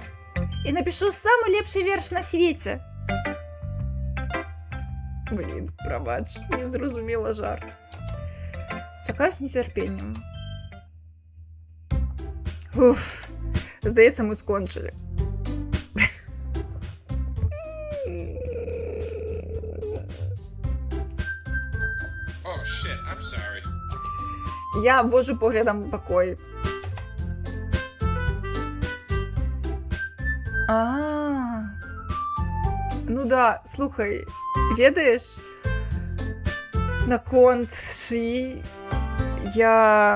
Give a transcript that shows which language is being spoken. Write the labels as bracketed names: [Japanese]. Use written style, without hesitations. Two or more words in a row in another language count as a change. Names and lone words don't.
[Belarusian] І напишу самы лепшы верш на свеце. Блін, прабач, не зразумела жарт. Чакаю з нецярпеннем. Уф, здаецца, мы скончылі. [English] Oh shit, I'm sorry. [Belarusian] Я обвожу поглядом пакой. Ну да, слухай, ведаеш, наконт шыі я...